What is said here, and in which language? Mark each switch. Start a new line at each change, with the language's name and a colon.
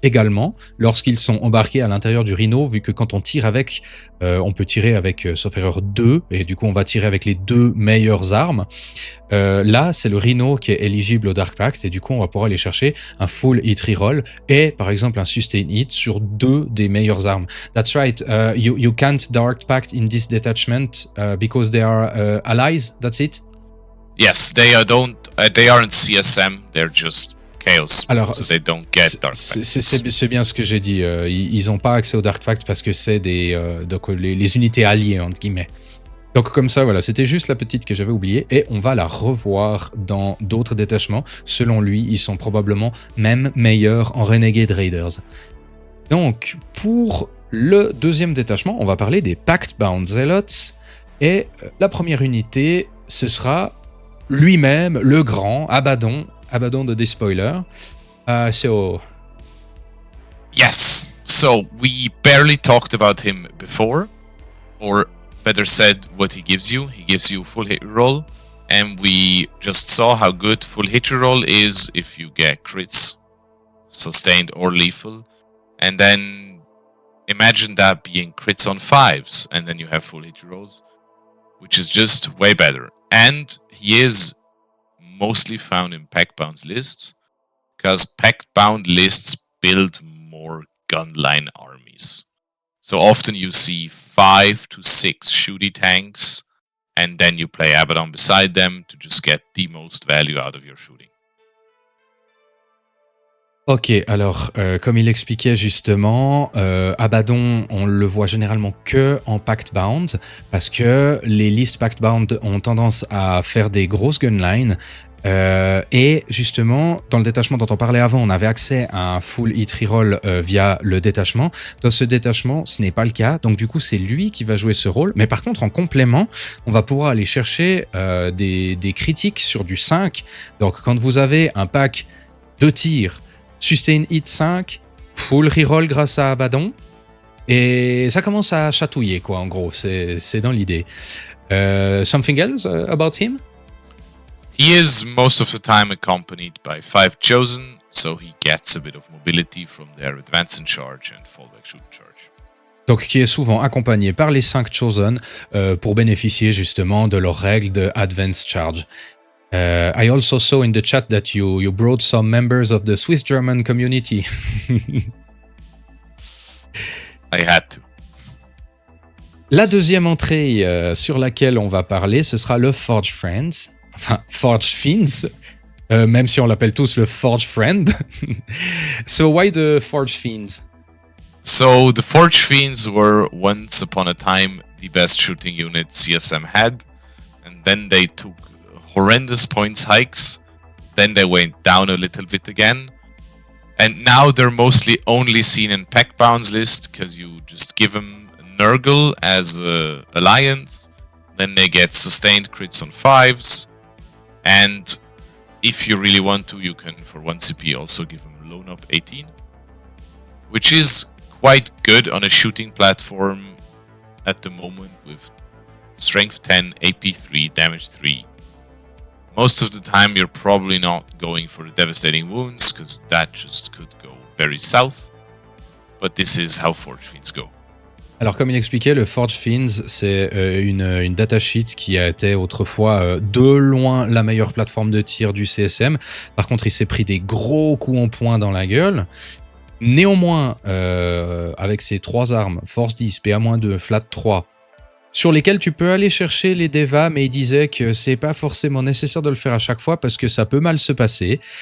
French: Également, lorsqu'ils sont embarqués à l'intérieur du Rhino, vu que quand on tire avec, on peut tirer avec, sauf erreur, 2, et du coup on va tirer avec les 2 meilleures armes. Là, c'est le Rhino qui est éligible au Dark Pact, et du coup on va pouvoir aller chercher un full hit reroll et par exemple un sustain hit sur 2 des meilleures armes.
English: That's right, you can't Dark Pact in this detachment because they are allies, that's it? Yes, they aren't CSM, they're just Chaos.
French: Alors,
English: so they don't get Dark Pact.
French: C'est bien ce que j'ai dit, ils n'ont pas accès au Dark Pact parce que c'est donc les unités alliées entre guillemets. Donc comme ça, voilà, c'était juste la petite que j'avais oubliée et on va la revoir dans d'autres détachements. Selon lui, ils sont probablement même meilleurs en Renegade Raiders. Donc, pour le 2e détachement, on va parler des Pact-Bound Zealots. Et la première unité, ce sera lui-même, le grand Abaddon de Despoiler.
English: So... Yes, so we barely talked about him before, or better said, what he gives you. He gives you full hit roll, and we just saw how good full hit roll is if you get crits, sustained or lethal, and then imagine that being crits on 5s, and then you have full hit rolls, which is just way better. And he is mostly found in pack-bound lists, because pack-bound lists build more gunline armies. So often you see 5 to 6 shooty tanks, and then you play Abaddon beside them to just get the most value out of your shooting.
French: Ok, alors, comme il expliquait justement, Abaddon, on le voit généralement que en Pact-Bound, parce que les listes Pact-Bound ont tendance à faire des grosses gunlines, et justement, dans le détachement dont on parlait avant, on avait accès à un full hit reroll via le détachement. Dans ce détachement, ce n'est pas le cas, donc du coup, c'est lui qui va jouer ce rôle. Mais par contre, en complément, on va pouvoir aller chercher des critiques sur du 5. Donc, quand vous avez un pack de tir, sustain hit 5, full reroll grâce à Abaddon, et ça commence à chatouiller, quoi, en gros, c'est dans l'idée.
English: Something else about him? He is most of the time accompanied by 5 chosen, so he gets a bit of mobility from their advance and charge and fallback shoot charge.
French: Donc qui est souvent accompagné par les 5 chosen pour bénéficier justement de leurs règles de advance charge.
English: I also saw in the chat that you brought some members of the Swiss-German community. I had to.
French: La deuxième entrée sur laquelle on va parler, ce sera le Forge Friends. Enfin, Forge Fiends, même si on l'appelle tous le Forge Friend.
English: So why the Forge Fiends? So the Forge Fiends were once upon a time the best shooting unit CSM had, and then they took horrendous points hikes, then they went down a little bit again, and now they're mostly only seen in pack bounds list because you just give them Nurgle as a alliance, then they get sustained crits on 5s, and if you really want to, you can, for 1 CP, also give him loan up 18, which is quite good on a shooting platform at the moment with strength 10, AP 3, damage 3. Most of the time you're probably not going for the devastating wounds, because that just could go very south. But this is how Forge Fiends go.
French: Alors comme il expliquait, le Forge Fiends, c'est une datasheet qui a été autrefois de loin la meilleure plateforme de tir du CSM. Par contre, il s'est pris des gros coups en poing dans la gueule. Néanmoins, avec ses 3 armes, Force 10, PA-2, Flat 3, sur lesquels tu peux aller chercher les devas, mais il disait que c'est pas forcément nécessaire de le faire à chaque fois parce que ça peut mal se passer.